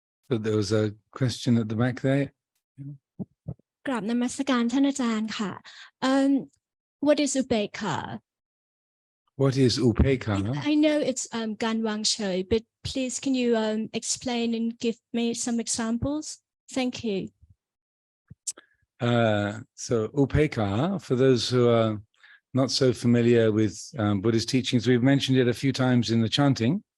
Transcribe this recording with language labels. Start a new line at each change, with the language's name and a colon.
English: So there was a question at the back there.
Thai: กราบนมัสการท่านอาจารย์ค่ะ
English: What is upekkha? What is upekkha? I know it's การวางเฉย but please can you explain and give me some examples? Thank you. So upekkha, for those who are not so familiar with Buddhist teachings, we've mentioned it a few times in the chanting.